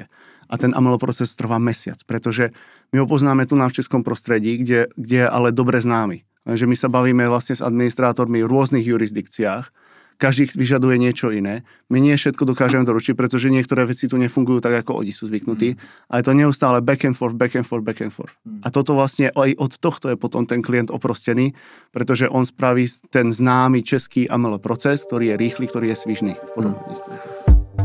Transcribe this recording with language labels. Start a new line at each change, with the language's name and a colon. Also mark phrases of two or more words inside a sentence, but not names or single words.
Slovak: A ten AML proces trvá mesiac, pretože my ho poznáme tu v českom prostredí, kde je ale dobre známy. Lenže my sa bavíme vlastne s administrátormi v rôznych jurisdikciách, každý vyžaduje niečo iné. My nie všetko dokážeme doručiť, pretože niektoré veci tu nefungujú tak, ako oni sú zvyknutí. A je to neustále
English: back and forth.
Slovak: A toto vlastne aj od tohto je potom ten klient oprostený, pretože on spraví ten známy český AML proces, ktorý je rýchly, ktorý je svižný v porovnaní s týmto.